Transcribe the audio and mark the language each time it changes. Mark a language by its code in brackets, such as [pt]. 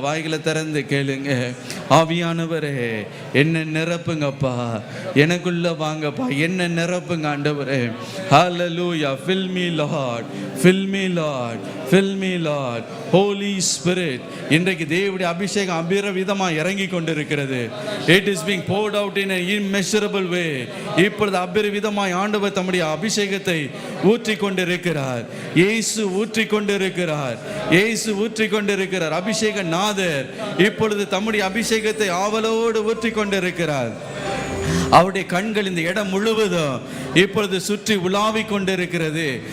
[ta] வாய்களை திறந்து கேளுங்க, ஆவியானவரே என்ன நிரப்புங்கப்பா, எனக்குள்ள வாங்கப்பா, என்ன நிரப்புங்க ஆண்டவரே. ஹல்லேலூயா. [en] fill me Lord, fill me Lord, fill me Lord. [ta] Holy Spirit, இன்றைக்கு தேவனுடைய அபிஷேகம் அபிரவிதமாக இறங்கி கொண்டிருக்கிறது. [en] It is being poured out in an immeasurable way. [ta] இப்பொழுது அபிரவிதமாய் ஆண்டவர் தம்முடைய அபிஷேகத்தை ஊற்றி கொண்டிருக்கிறார். இயேசு ஊற்றி கொண்டிருக்கிறார். இயேசு ஊற்றி கொண்டிருக்கிறார். அபிஷேக நாதர் இப்பொழுது தம்முடைய அபிஷேகத்தை ஆவலோடு ஊற்றி கொண்டிருக்கிறார். அவருடைய கண்கள் இந்த இடம் முழுவதும் இப்பொழுது சுற்றி உலாவிக் கொண்டிருக்கிறது.